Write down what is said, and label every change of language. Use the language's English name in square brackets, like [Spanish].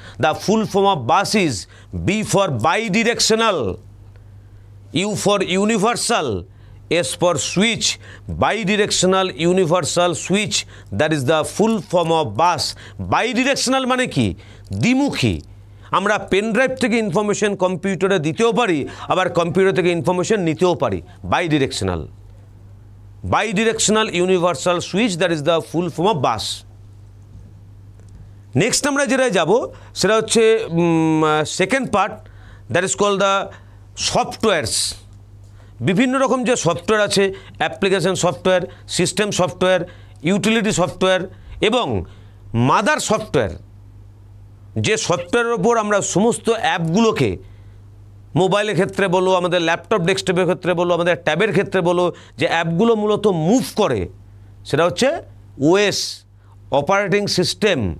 [English] The full form of bus is B for bidirectional, U for universal, S for switch, bidirectional universal switch, that is the full form of bus. [Bangla] By directional মানে কি? দ্বিমুখী। আমরা pen drive থেকে information কম্পিউটারে দিতেও পারি, আবার computer থেকে ইনফরমেশন নিতেও পারি। [English] Bidirectional, bidirectional universal switch, that is the full form of bus. [Bangla] Next আমরা যেটা যাব সেটা হচ্ছে second part, [English] That is called the softwares. [Bangla] বিভিন্ন রকম যে সফটওয়্যার আছে, application software, system software, utility software এবং মাদার সফটওয়্যার, যে সফটওয়্যারের ওপর আমরা সমস্ত অ্যাপগুলোকে মোবাইলের ক্ষেত্রে বলো, আমাদের ল্যাপটপ ডেস্কটপের ক্ষেত্রে বলো, আমাদের ট্যাবের ক্ষেত্রে বলো, যে অ্যাপগুলো মূলত মুভ করে, সেটা হচ্ছে ওএস, অপারেটিং সিস্টেম।